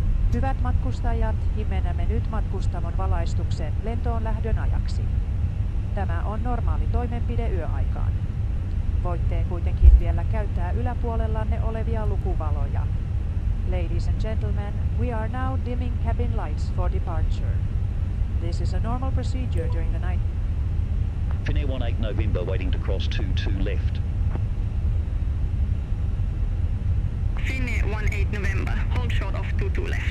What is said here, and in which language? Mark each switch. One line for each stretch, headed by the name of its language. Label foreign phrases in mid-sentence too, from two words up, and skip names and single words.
Finnish: Hyvät matkustajat, himennämme nyt matkustamon valaistuksen lentoon lähdön ajaksi. Tämä on normaali toimenpide yöaikaan. Voitte kuitenkin vielä käyttää yläpuolellanne olevia lukuvaloja.
English: Ladies and gentlemen, we are now dimming cabin lights for departure. This is a normal procedure during the night. Finnair 18 November waiting to cross 22 left. Finnair 18 November, hold short of 22 left.